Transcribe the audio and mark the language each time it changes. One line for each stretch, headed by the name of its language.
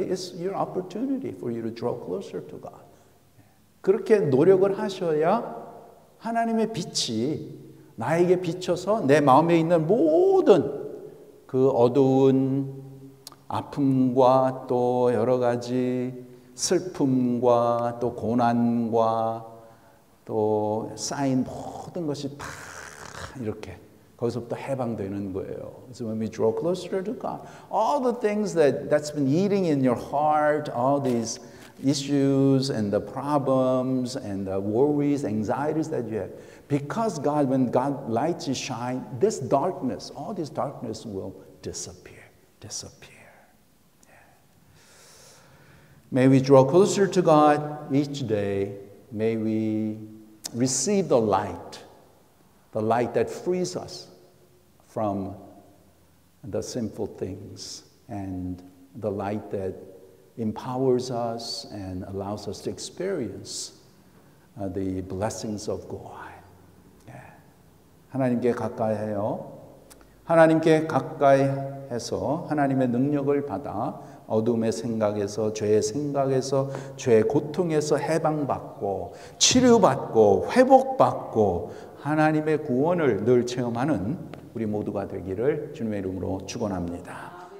English: It's your opportunity for you to draw closer to God.
Korean: 그렇게 노력을 하셔야 하나님의 빛이 나에게 비춰서 내 마음에 있는 모든 그 어두운 아픔과 또 여러 가지 슬픔과 또 고난과 또 쌓인 모든 것이 다 이렇게 거기서부터 해방되는 거예요.
English: So when we draw closer to God, all the things that's been eating in your heart, all these issues and the problems and the worries, anxieties that you have, because God, when God lights His shine, this darkness, all this darkness will disappear. Yeah. May we draw closer to God each day. May we receive the light that frees us from the sinful things, and the light that empowers us and allows us to experience the blessings of God.
Korean: 하나님께 가까이 해요. 하나님께 가까이 해서 하나님의 능력을 받아 어둠의 생각에서, 죄의 생각에서, 죄의 고통에서 해방받고 치료받고 회복받고 하나님의 구원을 늘 체험하는 우리 모두가 되기를 주님의 이름으로 축원합니다.